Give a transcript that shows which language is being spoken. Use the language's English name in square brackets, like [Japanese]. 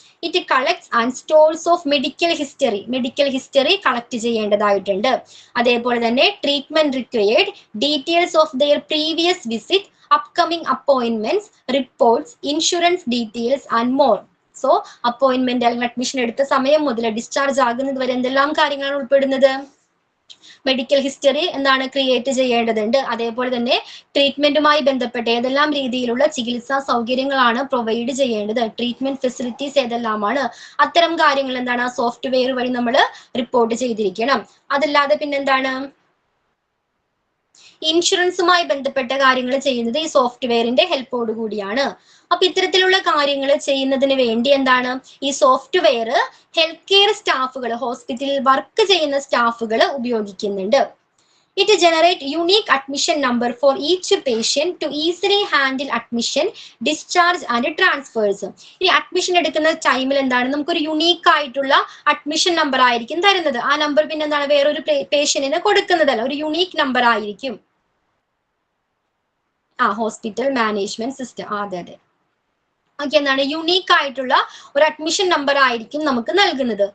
[English] It collects and stores of medical history collect ചെയ്യേണ്ടതായിട്ടുണ്ട്. [Malayalam] അതേപോലെ തന്നെ [English] Treatment required, details of their previous visit, upcoming appointments, reports, insurance details and more. [Malayalam] So appointment അല്ലെങ്കിൽ admission എടുത്ത സമയം മുതൽ discharge ആകുന്നത് വരെ എന്തെല്ലാം കാര്യങ്ങളാണ് ഉൾപ്പെടുന്നത്? മെഡിക്കൽ ഹിസ്റ്ററി എന്താണ് ക്രിയേറ്റ് ചെയ്യേണ്ടതുണ്ട്. അതേപോലെ തന്നെ ട്രീറ്റ്മെന്റുമായി ബന്ധപ്പെട്ട ഏതെല്ലാം രീതിയിലുള്ള ചികിത്സാ സൗകര്യങ്ങളാണ് പ്രൊവൈഡ് ചെയ്യേണ്ടത്, ട്രീറ്റ്മെന്റ് ഫെസിലിറ്റീസ് ഏതെല്ലാമാണ്, അത്തരം കാര്യങ്ങൾ എന്താണ് ആ സോഫ്റ്റ്വെയർ വഴി നമ്മൾ റിപ്പോർട്ട് ചെയ്തിരിക്കണം. അതല്ലാതെ പിന്നെന്താണ്? ഇൻഷുറൻസുമായി ബന്ധപ്പെട്ട കാര്യങ്ങൾ ചെയ്യുന്നത് ഈ സോഫ്റ്റ്വെയറിന്റെ ഹെൽപ്പോട് കൂടിയാണ്. അപ്പൊ ഇത്തരത്തിലുള്ള കാര്യങ്ങൾ ചെയ്യുന്നതിന് വേണ്ടി എന്താണ് ഈ സോഫ്റ്റ്വെയർ ഹെൽത്ത് കെയർ സ്റ്റാഫുകൾ, ഹോസ്പിറ്റലിൽ വർക്ക് ചെയ്യുന്ന സ്റ്റാഫുകൾ ഉപയോഗിക്കുന്നുണ്ട്. [English] It generate unique admission number for each patient to easily handle admission, discharge and transfers. [Malayalam] ഇനി അഡ്മിഷൻ എടുക്കുന്ന ടൈമിൽ എന്താണ് നമുക്കൊരു യുണീക്ക് ആയിട്ടുള്ള അഡ്മിഷൻ നമ്പർ ആയിരിക്കും തരുന്നത്. ആ നമ്പർ പിന്നെ എന്താണ് വേറൊരു പേഷ്യന്റിന് കൊടുക്കുന്നതല്ല, ഒരു യുണീക്ക് നമ്പർ ആയിരിക്കും. ഹോസ്പിറ്റൽ മാനേജ്മെന്റ് സിസ്റ്റം, അതെ. ഓക്കെ, എന്താണ് യുണീക്ക് ആയിട്ടുള്ള ഒരു അഡ്മിഷൻ നമ്പർ ആയിരിക്കും നമുക്ക് നൽകുന്നത്.